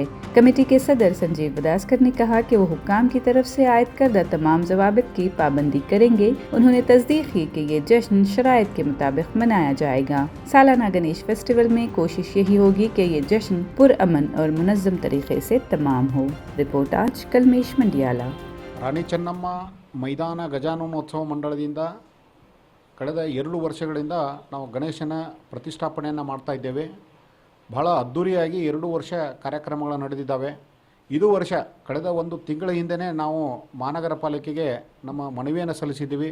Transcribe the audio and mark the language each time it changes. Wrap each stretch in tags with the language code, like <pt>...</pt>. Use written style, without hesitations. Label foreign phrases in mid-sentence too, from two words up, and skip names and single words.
<ur>کمیٹی کے صدر سنجیو بداسکر نے کہا کہ وہ حکام کی طرف سے عائد کردہ تمام ضوابط کی پابندی کریں گے. انہوں نے تصدیق کی کہ یہ جشن شرائط کے مطابق منایا جائے گا. سالانہ گنیش فیسٹیول میں کوشش یہی ہوگی کہ یہ جشن پرامن اور منظم طریقے سے تمام ہو. رپورٹ آج کلمیش منڈیالا.</ur> <kn>ರಾಣಿ ಚೆನ್ನಮ್ಮ ಮೈದಾನ ಗಜಾನನೋತ್ಸವ ಮಂಡಳದಿಂದ ಕಳೆದ 2 ವರ್ಷಗಳಿಂದ ನಾವು ಗಣೇಶನ ಪ್ರತಿಷ್ಠಾಪನೆಯನ್ನು ಮಾಡ್ತಾ ಇದ್ದೇವೆ. ಬಹಳ ಅದ್ಧೂರಿಯಾಗಿ 2 ವರ್ಷ ಕಾರ್ಯಕ್ರಮಗಳು ನಡೆದಿದ್ದಾವೆ. ಇದು ವರ್ಷ ಕಳೆದ 1 ತಿಂಗಳ ಹಿಂದೆಯೇ ನಾವು ಮಹಾನಗರ ಪಾಲಿಕೆಗೆ ನಮ್ಮ ಮನವಿಯನ್ನು ಸಲ್ಲಿಸಿದ್ದೀವಿ.</kn>